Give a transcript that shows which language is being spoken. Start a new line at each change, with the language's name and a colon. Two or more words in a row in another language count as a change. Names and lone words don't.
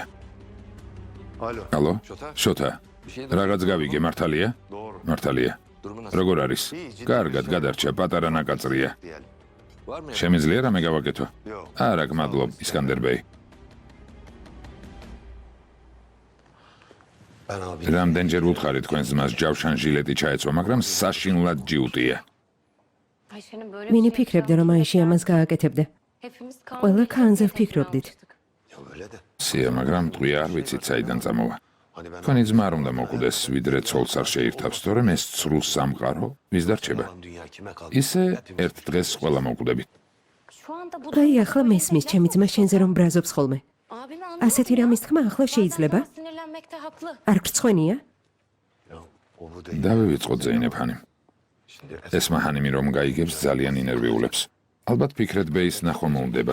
Turkish: Alo.
Georgian: ალო?
Turkish: Şota?
Georgian: შოთა.
Turkish: Bir şey
Georgian: რაღაც გავიგე, მართალია?
Turkish: Doğru.
Georgian: მართალია.
Turkish: Durumu nasıl?
Georgian: როგორ არის? კარგად გადარჩა, პატარა ნაკაწრია.
Turkish: Diyelim. Var mı?
Georgian: შემიძლია რამე გავაკეთო?
Turkish: Yok.
Georgian: არა, გმადლობ, ისკანდერ ბეი.
Turkish: Ben abi.
Georgian: რამდენჯერ ვუთხარი თქვენს ძმას ჯავშან ჟილეტი ჩაეცვა, მაგრამ საშინლად ჯიუტია.
Turkish: Ayşe'nin böyle
Georgian: მინი ფიქრებდა რომ აიში ამას გააკეთებდა.
Turkish: Hepimiz
Georgian: ყველა Kaan'ზე ვფიქრობდით.
Turkish: Ya öyle de.
Georgian: სია, მაგრამ ტყვია არ ვიცით საიდან წამოვა.
Turkish: Hani ben
Georgian: თქვენი ძმა არ უნდა მოკვდეს, ვიდრე ცოლს არ შეირთავს, თორემ ეს ცრუ სამყარო ვის დარჩება?
Turkish: Allah'ım dünya kime kaldı?
Georgian: ისე ერთ დღეს ყველა მოკვდებით.
Turkish: Şu anda bu
Georgian: აი ახლა მესმის ჩემი ძმა შენზე რომ ბრაზობს ხოლმე.
Turkish: Abini
Georgian: ასეთი რამის თქმა ახლა შეიძლება?
Turkish: Bazen sana sinirlenmekte haklı.
Georgian: არ გრცხვენია?
Turkish: Ya o bu değil.
Georgian: დავივიწყოთ ზეინებ ჰანიმ.
Turkish: Şimdi
Georgian: ესმა ჰანიმი რომ გაიგებს ძალიან ინერვიულებს. ალბათ ფიქრეთ ბეის ნახვა მოუნდება.